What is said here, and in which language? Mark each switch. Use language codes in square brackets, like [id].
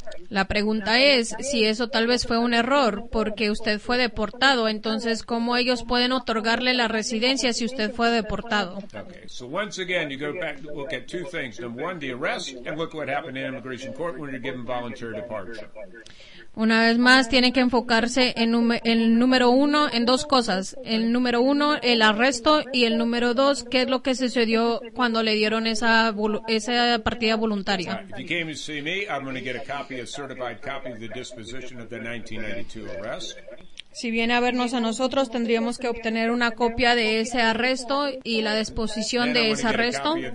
[es] La pregunta es si eso tal vez fue un error, porque usted fue deportado, entonces, ¿cómo ellos pueden otorgarle la residencia si usted fue deportado? [en] Look at two things. Number one, the arrest, and look what happened in immigration court when you're given voluntary departure. [es] Una vez más, tiene que enfocarse en el número uno, en dos cosas. El número uno, el arresto, y el número dos, qué es lo que sucedió cuando le dieron esa partida voluntaria. [en] If you came to see me, I'm going to get a copy, a certified copy of the disposition of the 1992 arrest. [es] Si viene a vernos a nosotros, tendríamos que obtener una copia de ese arresto y la disposición de ese arresto.